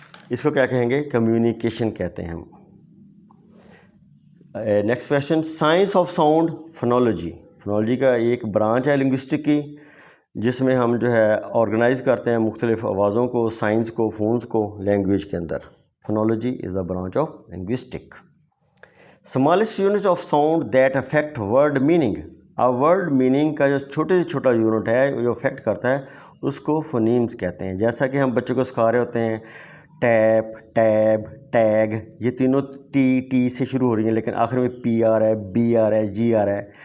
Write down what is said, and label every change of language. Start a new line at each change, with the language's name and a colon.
Urdu: اس کو کیا کہیں گے؟ کمیونیکیشن کہتے ہیں ہم.
English: Next question, science of sound phonology.
Urdu: Phonology کا ایک برانچ ہے لنگوسٹک کی، جس میں ہم جو ہے آرگنائز کرتے ہیں مختلف آوازوں کو، سائنس کو، فونز کو لینگویج کے اندر.
English: Phonology is the branch of linguistic. Smallest unit of sound that affect word meaning.
Urdu: اب ورڈ میننگ کا جو چھوٹے سے چھوٹا یونٹ ہے جو افیکٹ کرتا ہے اس کو فونیمز کہتے ہیں. جیسا کہ ہم بچوں کو سکھا رہے ہوتے ہیں ٹیپ، ٹیب، ٹیگ، یہ تینوں ٹی سے شروع ہو رہی ہیں لیکن آخر میں پی آ رہا ہے، بی آ رہا ہے، جی آ رہا ہے.